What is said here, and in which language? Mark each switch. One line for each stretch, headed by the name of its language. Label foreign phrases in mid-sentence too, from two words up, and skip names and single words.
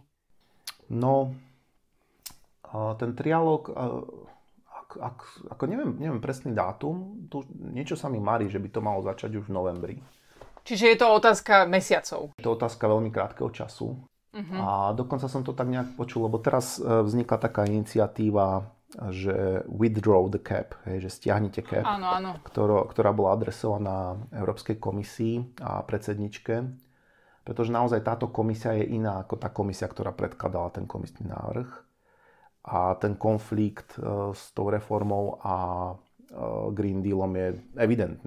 Slovak: No, ten trialóg, ako neviem presný dátum, niečo sa mi marí, že by to malo začať už v novembri. Čiže je to otázka mesiacov. Je to otázka veľmi krátkeho času. A dokonca som to tak nejak počul, lebo teraz vznikla taká iniciatíva, že
English: withdraw the cap,
Slovak: že stiahnite cap, áno. Ktorá bola adresovaná Európskej komisii a predsedničke. Pretože naozaj táto komisia je iná ako tá komisia, ktorá predkladala ten komisný návrh. A ten konflikt s tou reformou a Green Dealom je evidentný.